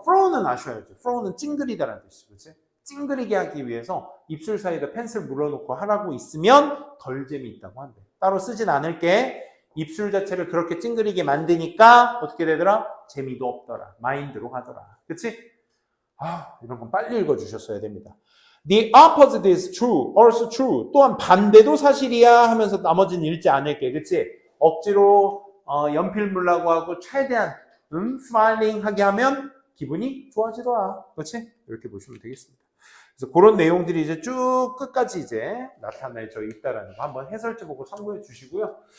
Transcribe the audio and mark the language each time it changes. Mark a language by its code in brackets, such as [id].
[ko] frown은 아셔야죠. frown은 찡그리다라는 뜻이지. 그렇지? 찡그리게 하기 위해서 입술 사이에다 펜슬 물어놓고 하라고 있으면 덜 재미있다고 한대. 따로 쓰진 않을게. 입술 자체를 그렇게 찡그리게 만드니까 어떻게 되더라? 재미도 없더라. 마인드로 가더라. 그치? 이런 건 빨리 읽어주셨어야 됩니다. [en] The opposite is true, also true. [ko] 또한 반대도 사실이야 하면서 나머지는 읽지 않을게. 그치? 억지로 연필 물라고 하고 최대한 스마일링 하게 하면 기분이 좋아지더라. 그치? 이렇게 보시면 되겠습니다. 그래서 그런 내용들이 이제 쭉 끝까지 이제 나타나져 있다라는 거 한번 해설지 보고 참고해 주시고요.